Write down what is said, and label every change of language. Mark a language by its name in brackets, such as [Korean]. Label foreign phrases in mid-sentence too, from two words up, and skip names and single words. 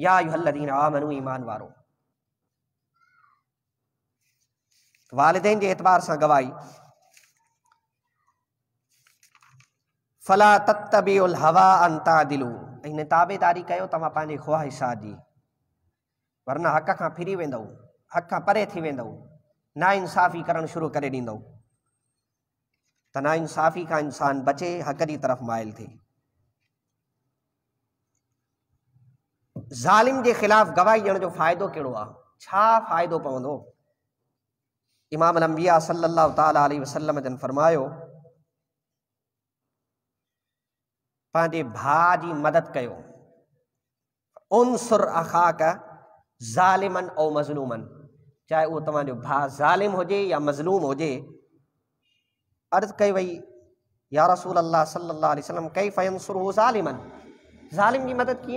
[Arabic] يا أيها الذين آمنوا, [Sindhi] ईमान वारो। वालिदैन जे एतबार सां गवाही, [Arabic] فلا تتبعوا الهوى أن تعدلوا, [Sindhi] इन ताबेदारी कयो तव्हां पंहिंजे ख़्वाहिशात जी, वरना हक़ खां फिरी वेंदव, हक़ खां परे थी वेंदव, ना इंसाफ़ी करणु शुरू करे ॾींदव। त ना इंसाफ़ी खां इंसान बचे, हक़ जी तरफ़ माइल थिए। ज़ालिम जे ख़िलाफ़ गवाही ॾियण जो फ़ाइदो कहिड़ो आहे? छा फ़ाइदो पवंदो? इमाम अल-अंबिया [Arabic] صلى الله تعالى عليه وسلم [Sindhi] जन फरमायो, पंहिंजे भाउ जी मदद कयो। [Arabic] انصر أخاك ظالما أو مظلوما, [Sindhi] चाहे उहो तव्हांजो भाउ ज़ालिम हुजे या मज़लूम हुजे। अर्ज़ कई वई, [Arabic] يا رسول الله صلى الله عليه وسلم كيف ينصره ظالما, [Sindhi] ज़ालिम जी मदद कीअं?